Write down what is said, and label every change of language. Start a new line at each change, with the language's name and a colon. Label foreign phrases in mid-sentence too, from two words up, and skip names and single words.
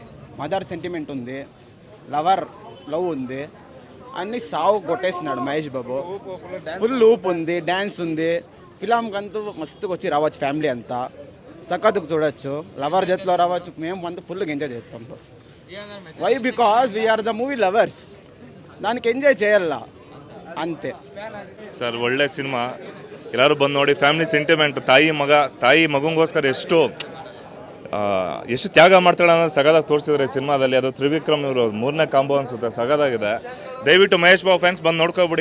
English: mother sentiment
Telugu: ఉంది, లవ్ ఉంది, అన్ని సావు కొట్టేసినాడు మహేష్ బాబు. ఫుల్ ఊప్ ఉంది, డ్యాన్స్ ఉంది. ఫిలాంకంతూ మస్తుగా వచ్చి రావచ్చు, ఫ్యామిలీ అంతా సక్కత్తుకు చూడొచ్చు. లవర్ జట్లో రావచ్చు, మేము అంతా ఫుల్గా ఎంజాయ్ చేస్తాం బస్.
English: why because we are the movie lovers.
Telugu: దానికి ఎంజాయ్ చేయాల ಅಂತೆ
Kannada: ಸರ್. ಒಳ್ಳೆ ಸಿನಿಮಾ, ಎಲ್ಲರೂ ಬಂದು ನೋಡಿ.
English: family sentiment,
Kannada: ತಾಯಿ ಮಗುಗೋಸ್ಕರ ಎಷ್ಟು ತ್ಯಾಗ ಮಾಡ್ತಾಳೆ ಅನ್ನೋದು ಸಗದಾಗಿ ತೋರಿಸಿದ್ರೆ ಸಿನಿಮಾದಲ್ಲಿ. ಅದು ತ್ರಿವಿಕ್ರಮ್ ಇವರು 3ನೇ ಕಾಂಬೋ ಅನ್ಸುತ್ತೆ, ಸಗದಾಗಿದೆ. ದಯವಿಟ್ಟು ಮಹೇಶ್ ಬಾಬು ಫ್ಯಾನ್ಸ್ ಬಂದು ನೋಡ್ಕೊಬಿಡಿ.